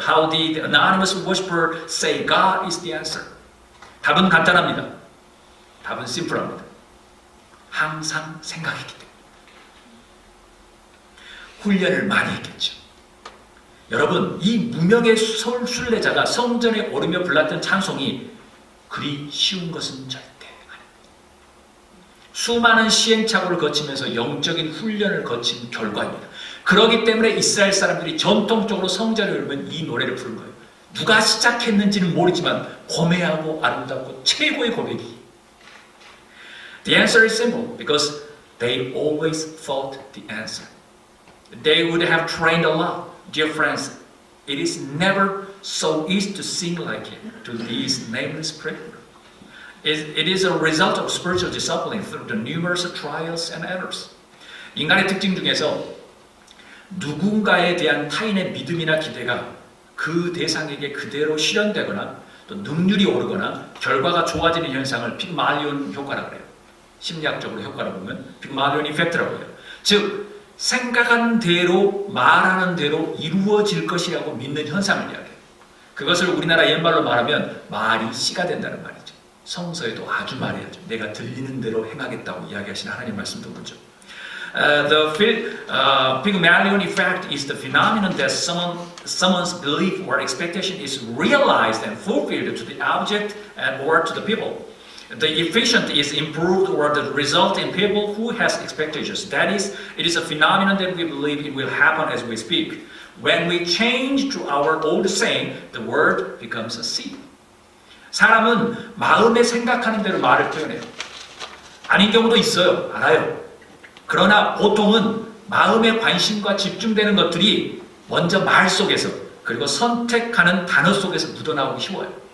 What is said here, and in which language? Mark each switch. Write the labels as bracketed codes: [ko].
[en] How did the anonymous worshiper say God is the answer? [ko] 답은 간단합니다. 답은 심플합니다. 항상 생각했기 때문에. 훈련을 많이 했겠죠. 여러분, 이 무명의 순례자가 성전에 오르며 불렀던 찬송이 그리 쉬운 것은 절대 아닙니다. 수많은 시행착오를 거치면서 영적인 훈련을 거친 결과입니다. 그렇기 때문에 이스라엘 사람들이 전통적으로 성전에 오르면 이 노래를 부른 거예요. 누가 시작했는지는 모르지만 고매하고 아름답고 최고의 고백이. [en] The answer is simple because they always thought the answer. They would have trained a lot. Dear friends, it is never so easy to sing like it to these nameless predators. It is a result of spiritual discipline through the numerous trials and errors. [ko] 인간의 특징 중에서 누군가에 대한 타인의 믿음이나 기대가 그 대상에게 그대로 실현되거나 또 능률이 오르거나 결과가 좋아지는 현상을 픽말리온 효과라고 해요. 심리학적으로 효과를 보면 픽말리온 이펙트라고 해요. 즉 생각한 대로 말하는 대로 이루어질 것이라고 믿는 현상을 이야기해요. 그것을 우리나라 옛말로 말하면 말이 씨가 된다는 말이죠. 성서에도 아주 말해야죠. 내가 들리는 대로 행하겠다고 이야기하시는 하나님 말씀도 보죠. [en] The Pygmalion effect is the phenomenon that someone's belief or expectation is realized and fulfilled to the object and or to the people. The efficient is improved or the result in people who has expectations. That is, it is a phenomenon that we believe it will happen as we speak. When we change to our old saying, the word becomes a seed. [ko] 사람은 마음에 생각하는 대로 말을 표현해요. 아닌 경우도 있어요. 알아요. 그러나 보통은 마음의 관심과 집중되는 것들이 먼저 말 속에서 그리고 선택하는 단어 속에서 묻어나오기 쉬워요.